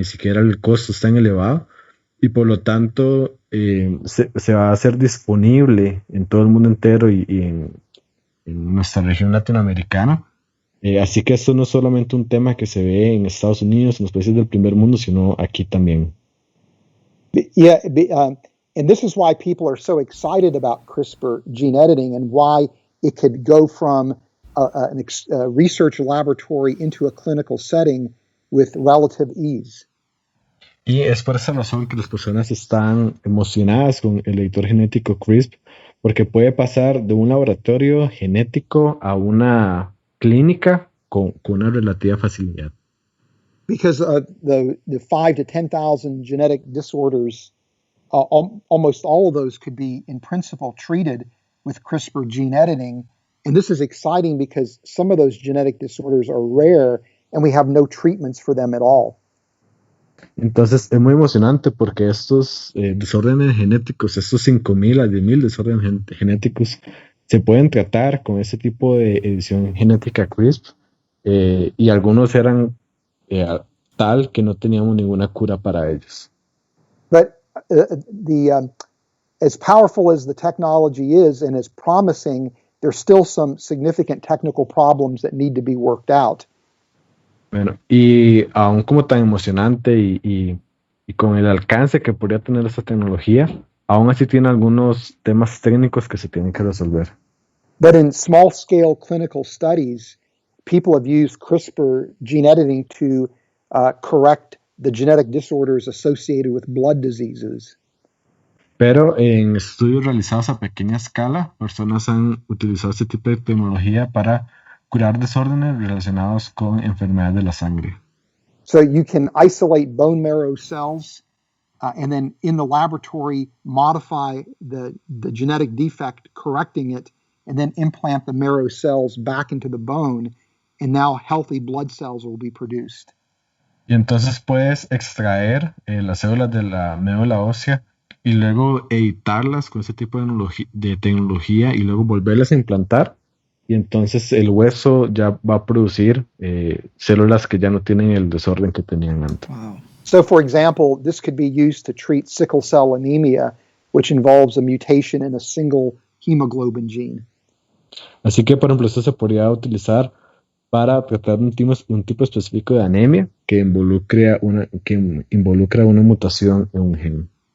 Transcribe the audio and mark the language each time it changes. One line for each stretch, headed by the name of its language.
Spanish: Ni siquiera el costo es tan elevado y por lo tanto se va a hacer disponible en todo el mundo entero y en nuestra región latinoamericana. Así que esto no es solamente un tema que se ve en Estados Unidos, en los países del primer mundo, sino aquí también.
English: Yeah, and this is why people are so excited about CRISPR gene editing and why it could go from a research laboratory into a clinical setting with relative ease.
Spanish: Y es por esa razón que las personas están emocionadas con el editor genético CRISP, porque puede pasar de un laboratorio genético a una clínica con una relativa facilidad.
English: Because the 5,000 to 10,000 genetic disorders, almost all of those could be in principle treated with CRISPR gene editing And this is exciting because some of those genetic disorders are rare and we have no treatments for them at all.
Spanish: Entonces es muy emocionante porque estos desórdenes genéticos, estos 5.000 a 10.000 desórdenes genéticos, se pueden tratar con este tipo de edición genética CRISP y algunos eran tal que no teníamos ninguna cura para ellos.
English: But as powerful as the technology is and as promising, there's still some significant technical problems that need to be worked out.
Spanish: Bueno, y aún como tan emocionante y con el alcance que podría tener esta tecnología, aún así tiene algunos temas técnicos que se tienen que resolver.
English: But in small-scale clinical studies, people have used CRISPR gene editing to correct the genetic disorders associated with blood diseases.
Spanish: Pero en estudios realizados a pequeña escala, personas han utilizado este tipo de tecnología para curar desórdenes relacionados con enfermedades de la sangre.
English: So you can isolate bone marrow cells and then in the laboratory modify the genetic defect, correcting it, and then implant the marrow cells back into the bone, and now healthy blood cells will be produced.
Spanish: Y entonces puedes extraer las células de la médula ósea y luego editarlas con ese tipo de tecnología y luego volverlas a implantar. Y entonces el hueso ya va a producir células que ya no tienen el desorden que tenían antes.
English: Wow. So, for example, this could be used to treat sickle cell anemia, which involves a mutation in a single hemoglobin gene.
Spanish: Así que, por ejemplo, esto se podría utilizar para tratar un tipo específico de anemia que involucra una mutación en un gen.